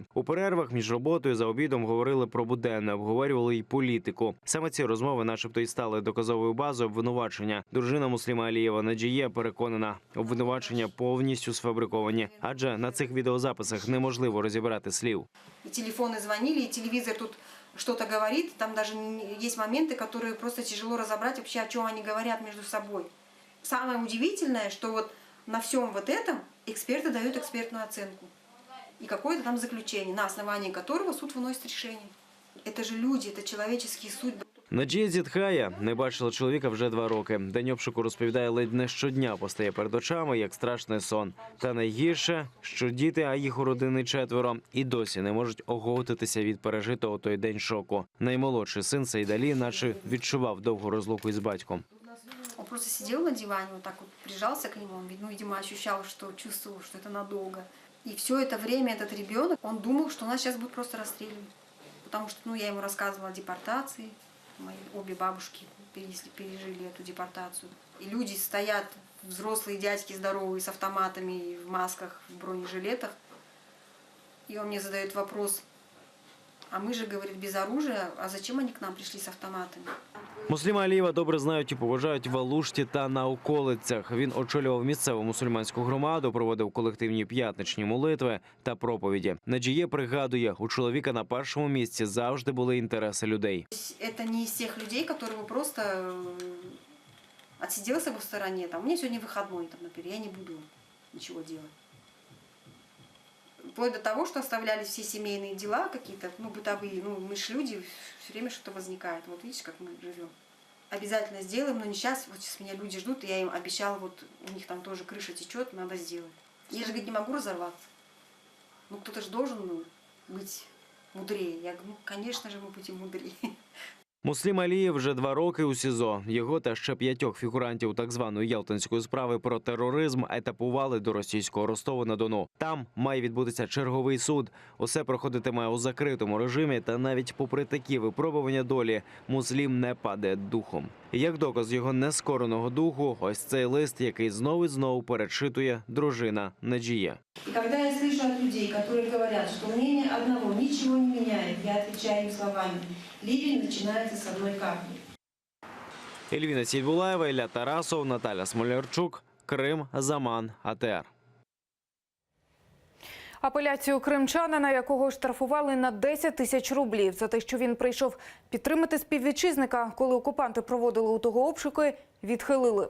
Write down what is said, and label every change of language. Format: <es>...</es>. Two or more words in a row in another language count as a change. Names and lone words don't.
<uk>У перервах між роботою за обідом говорили про буденне, обговорювали й політику. Саме ці розмови начебто і стали доказовою базою обвинувачення. Дружина Мусліма Алієва Надія переконана, обвинувачення повністю сфабриковані, адже на цих відеозаписах неможливо розібрати слів.</uk> <ru>И телефоны звонили, и телевизор тут что-то говорит, там даже есть моменты, которые просто тяжело разобрать вообще, о чем они говорят между собой. Самое удивительное, что вот на всем вот этом эксперты дают экспертную оценку и какое-то там заключение, на основании которого суд выносит решение. Это же люди, это человеческие судьбы.</ru> <uk>Надія зітхає. Не бачила чоловіка вже 2 роки. День обшуку, розповідає, ледь не щодня постає перед очами, як страшний сон. Та найгірше, що діти, а їх у родини 4, і досі не можуть оговтатися від пережитого той день шоку. Наймолодший син Сейдалі наче відчував довгу розлуку із батьком.</uk> <ru>Он просто сидел на диване, вот так вот прижался к нему, он, ну, видимо, ощущал, что чувствовал, что это надолго. И все это время этот ребенок, он думал, что нас сейчас будут просто расстреливать. Потому что, ну, я ему рассказывала о депортации. Мои обе бабушки пережили эту депортацию. И люди стоят, взрослые дядьки здоровые, с автоматами, в масках, в бронежилетах. И он мне задает вопрос: а мы же, говорит, без оружия, а зачем они к нам пришли с автоматами?</ru> <uk>Мусліма Алієва добре знають і поважають в Алушті та на околицях. Він очолював місцеву мусульманську громаду, проводив колективні п'ятничні молитви та проповіді. Надія пригадує, у чоловіка на першому місці завжди були інтереси людей. Це не із тих людей, які просто відсиділися в стороні. У мене сьогодні вихідний, наприклад, я не буду нічого робити.</uk> <ru>Вплоть до того, что оставлялись все семейные дела какие-то, ну, бытовые, ну, мы же люди, все время что-то возникает. Вот видите, как мы живем. Обязательно сделаем, но не сейчас, вот сейчас меня люди ждут, и я им обещала, вот у них там тоже крыша течет, надо сделать. Я же, говорит, не могу разорваться. Ну, кто-то же должен, ну, быть мудрее. Я говорю, ну, конечно же, мы будем мудрее.</ru> <uk>Муслім Алієв вже 2 роки у СІЗО. Його та ще 5 фігурантів так званої ялтинської справи про тероризм етапували до російського Ростова-на-Дону. Там має відбутися черговий суд. Усе проходитиме у закритому режимі, та навіть попри такі випробування долі Муслім не падає духом. Як доказ його нескореного духу, ось цей лист, який знову і знову перечитує дружина Надія.</uk> <ru>И когда я слышу от людей, которые говорят, что мнение одного ничего не меняет, я отвечаю им словами: ливень начинается с одной капли.</ru> <uk>Ельвіна Сідбулаєва, Ілля Тарасов, Наталя Смолярчук, Крим Заман АТР. Апеляцію кримчанина, якого штрафували на 10 тисяч рублів за те, що він прийшов підтримати співвітчизника, коли окупанти проводили у того обшуки, відхилили.</uk>